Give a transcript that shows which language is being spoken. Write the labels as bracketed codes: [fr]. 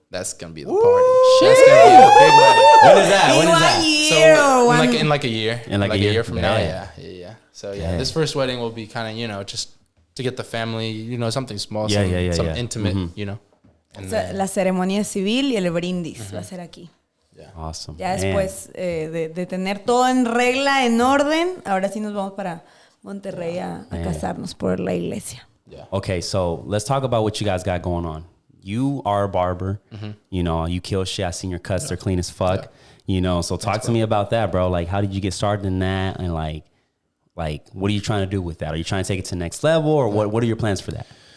[en] That's gonna be the party. That's gonna be a big wedding. When is that? When In is that? 1 year or one. In like a year. In like a year? from now. Yeah. Yeah. So this first wedding will be kind of just to get the family, something small, some intimate, And [es] La ceremonia civil y el brindis va a ser aquí. [en] Awesome. [es] Ya después de tener todo en regla, en orden, ahora sí nos vamos para Monterrey a casarnos por la iglesia. [en] Yeah. Okay, so let's talk about what you guys got going on. You are a barber. You kill shit. I seen your cuts; they're clean as fuck. Yeah. So talk to me about that, bro. Like, how did you get started in that? And like, what are you trying to do with that? Are you trying to take it to the next level, or what are your plans for that?